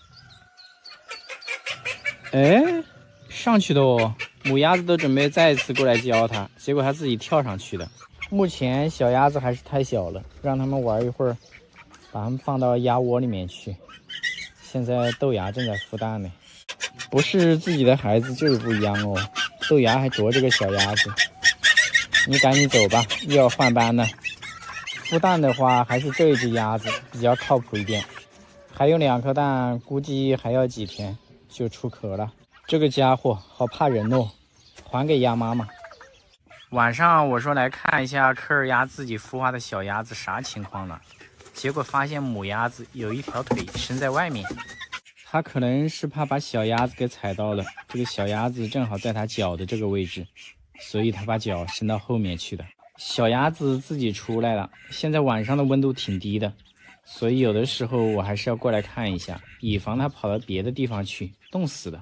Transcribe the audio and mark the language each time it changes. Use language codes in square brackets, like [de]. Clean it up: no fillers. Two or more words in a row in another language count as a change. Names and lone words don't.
[zh] 哎，上去的哦！母鴨子都準備再一次過來教它，結果它自己跳上去的。目前小鴨子還是太小了，讓它們玩一會兒，把它們放到鴨窩裡面去。現在豆芽正在孵蛋呢，不是自己的孩子就是不一樣哦。豆芽還啄這個小鴨子，你趕緊走吧，又要換班了。孵蛋的話，還是這一隻鴨子比較靠譜一點，還有2顆蛋，估計還要幾天就出殼了。這個家伙好怕人哦，還給鴨媽媽。晚上我說來看一下科爾鴨自己孵化的小鴨子啥情況了，結果發現母鴨子有一條腿伸在外面，它可能是怕把小鴨子給踩到了，這個小鴨子正好在它腳的這個位置，所以它把腳伸到後面去的。小鴨子自己出來了，現在晚上的溫度挺低的，所以有的時候我還是要過來看一下，以防它跑到別的地方去凍死了。